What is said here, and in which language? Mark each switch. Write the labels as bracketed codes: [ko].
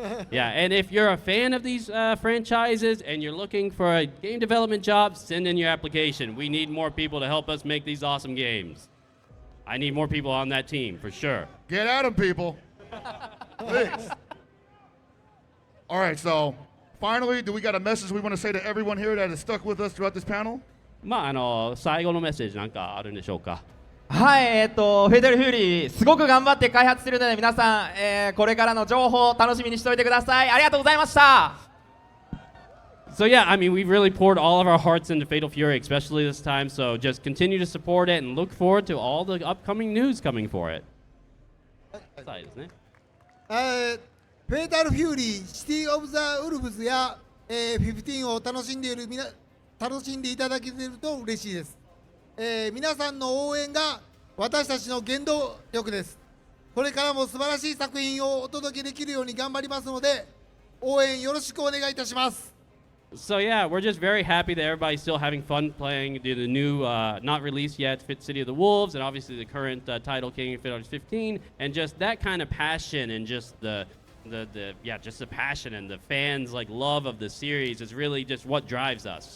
[en] Yeah, and if you're a fan of these franchises and you're looking for a game development job, send in your application. We need more people to help us make these awesome games. I need more people on that team, for sure. Get at them, people. Please. All right, so finally, do we got a message we want to say to everyone here that has stuck with us throughout this panel? [ja] 最後のメッセージなんかあるんでしょうか。はい、フェデルフューリー、すごく頑張って開発してるので、皆さん、これからの情報を楽しみにしておいてください。ありがとうございました。 [en] So yeah, I mean, we've really poured all of our hearts into Fatal Fury, especially this time. So just continue to support it and look forward to all the upcoming news coming for it. [ja] はいですね。フェイタルフューリー、シティ・オブ・ザ・ウルブズや、15を楽しんでいただけていると嬉しいです。皆さんの応援が私たちの原動力です。これからも素晴らしい作品をお届けできるように頑張りますので、応援よろしくお願いいたします。 [en] So yeah, we're just very happy that everybody's still having fun playing the new, not released yet, Fit City of the Wolves, and obviously the current title, King of Fighters 15, and just that kind of passion and just just the passion and the fans' love of the series is really just what drives us.